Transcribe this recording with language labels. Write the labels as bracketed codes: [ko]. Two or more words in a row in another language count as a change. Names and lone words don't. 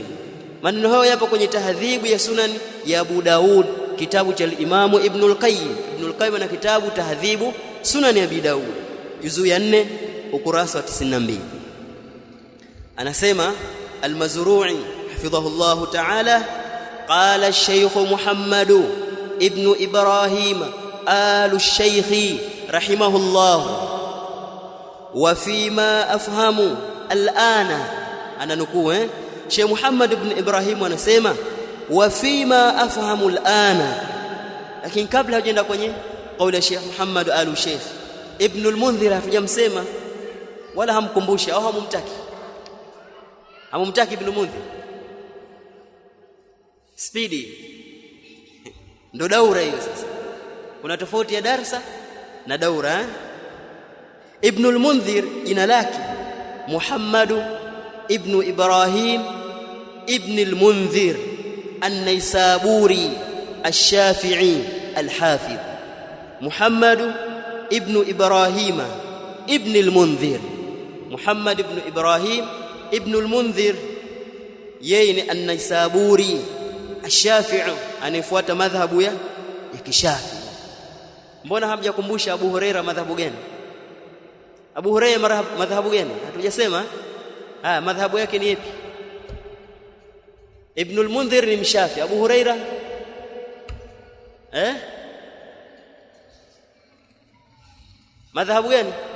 [sw] Maneno hayo yapo kwenye tahdhibu ya sunan ya Abu Daud, kitabu cha al-Imamu Ibn al-Qayyim. Ibn al-Qayyim ana kitabu tahdhibu sunani Abi Daud, juzu ya 4 ukurasa wa 92. [ar] Anasema al-Mazru'i حفظه الله تعالى، قال الشيخ محمد بن إبراهيم الشيخ رحمه الله وفيما أفهم الآن [sw] ana nukuu Sheikh Muhammad ibn Ibrahim anasema [ar] وفيما أفهم الآن [sw] lakini kabla hajaenda kwenye kauli ya Sheikh Muhammad al-Sheikh Ibn al-Mundhir hatujamsema wala hamkumbusha au hamumtaki Ibn al-Mundhir spidi ndo daura hiyo sasa kuna tofauti ya darasa na daura Ibn al-Mundhir jina lake [ar] Muhammad ibn Ibrahim ibn al-Mundhir an-Naysaburi الشافعي الحافظ محمد ابن إبراهيم ابن المنذر محمد ابن إبراهيم ابن المنذر يين النيسابوري الشافعي [sw] anayefuata madhhabu ya kishafi mbona hamjakumbusha Abu Huraira madhhabu gani Abu Huraira madhhabu gani hatujasema madhhabu yake ni yapi Ibn al-Mundhir ni mshafi Abu Huraira madhhabu gani